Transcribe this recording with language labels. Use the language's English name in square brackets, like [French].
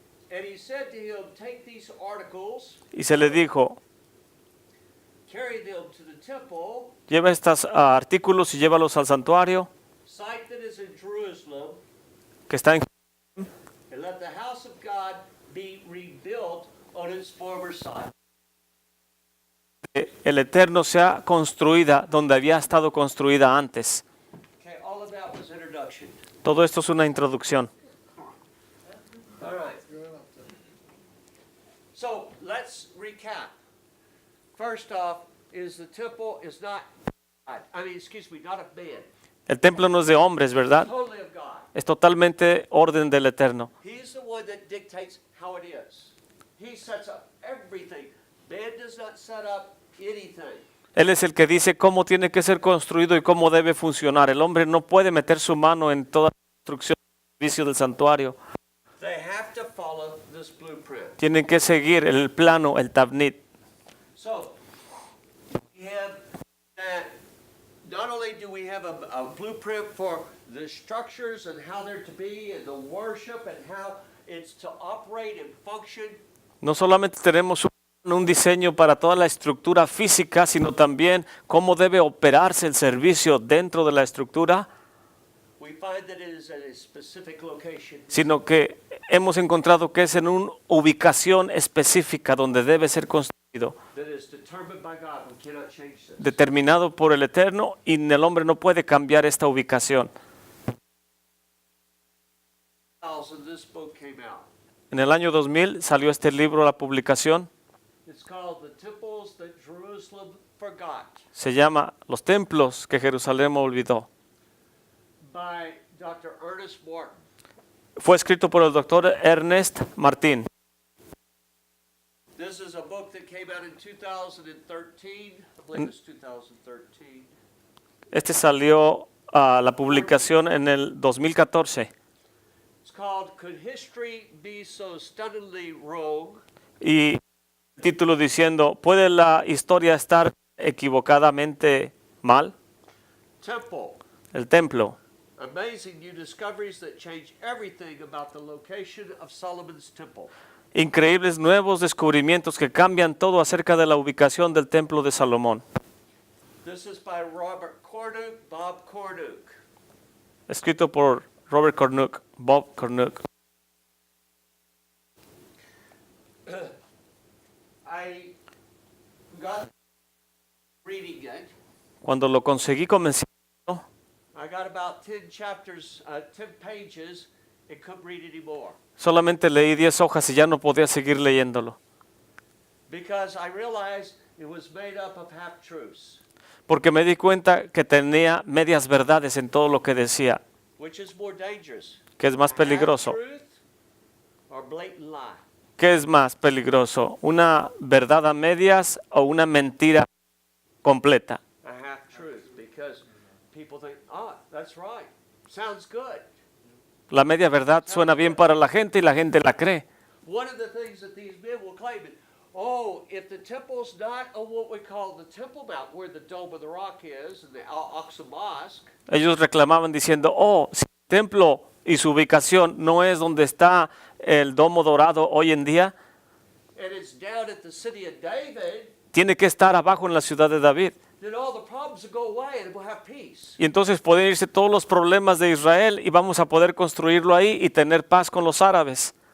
[English] And he said to him, take these articles, [Spanish] Y se le dijo, [English] carry them to the temple, [Spanish] lleva estos artículos y llévalos al santuario [English] site that is in Jerusalem, [Spanish] que está en [English] and let the house of God be rebuilt on its former site. [Spanish] el Eterno sea construida donde había estado construida antes. [English] Okay, all of that was introduction. [Spanish] Todo esto es una introducción. [English] All right. So let's recap. First off, is the temple is not God. Not of man. [Spanish] El templo no es de hombres, ¿verdad? [English] Totally of God. [Spanish] Es totalmente orden del Eterno. [English] He's the one that dictates how it is. He sets up everything. Man does not set up anything. [Spanish] Él es el que dice cómo tiene que ser construido y cómo debe funcionar. El hombre no puede meter su mano en toda la construcción y servicio del santuario. [English] They have to follow this blueprint. [Spanish] Tienen que seguir el plano, el tabnit. [English] So, we have that. Not only do we have a blueprint for the structures and how they're to be, and the worship and how it's to operate and function, [Spanish] No solamente tenemos un diseño para toda la estructura física, sino también cómo debe operarse el servicio dentro de la estructura, [English] we find that it is at a specific location. [Spanish] sino que hemos encontrado que es en una ubicación específica donde debe ser construido, [English] That is determined by God. We cannot change this. [Spanish] determinado por el Eterno, y el hombre no puede cambiar esta ubicación. [English] This book came out. [Spanish] En el año 2000 salió este libro a la publicación. [English] It's called The Temples That Jerusalem Forgot [Spanish] Se llama Los templos que Jerusalén olvidó. [English] by Dr. Ernest Morton. [Spanish] Fue escrito por el doctor Ernest Martín. [English] This is a book that came out in 2013. I believe it's 2013. [Spanish] Este salió a la publicación en el 2014 [English] It's called Could History Be So Stunningly Wrong? [Spanish] y el título diciendo, ¿puede la historia estar equivocadamente mal? [English] Temple. [Spanish] El templo. [English] Amazing new discoveries that change everything about the location of Solomon's temple. [Spanish] Increíbles nuevos descubrimientos que cambian todo acerca de la ubicación del templo de Salomón. [English] This is by Robert Cornuke, Bob Cornuke. [Spanish] Escrito por Robert Cornuke, Bob Cornuke. [English] I got reading it. [Spanish] Cuando lo conseguí convencido, [English] I got about 10 chapters, 10 pages, and couldn't read anymore. [Spanish] solamente leí 10 hojas y ya no podía seguir leyéndolo. [English] Because I realized it was made up of half-truths. [Spanish] Porque me di cuenta que tenía medias verdades en todo lo que decía, [English] Which is more dangerous? [Spanish] que es más peligroso. [English] Half-truth or blatant lie? [Spanish] ¿Qué es más peligroso? ¿Una verdad a medias o una mentira completa? [English] A half-truth, because people think, oh, that's right, sounds good. [Spanish] La media verdad suena bien para la gente y la gente la cree. [English] One of the things that these men will claim is, oh, if the temple's not on what we call the Temple Mount, where the Dome of the Rock is, and the Al-Aqsa Mosque, [Spanish] Ellos reclamaban diciendo, oh, si el templo y su ubicación no es donde está el domo dorado hoy en día, [English] and it's down at the city of David, [Spanish] tiene que estar abajo en la ciudad de David. [English] then all the problems will go away and we'll have peace. [Spanish] Y entonces pueden irse todos los problemas de Israel y vamos a poder construirlo ahí y tener paz con los árabes.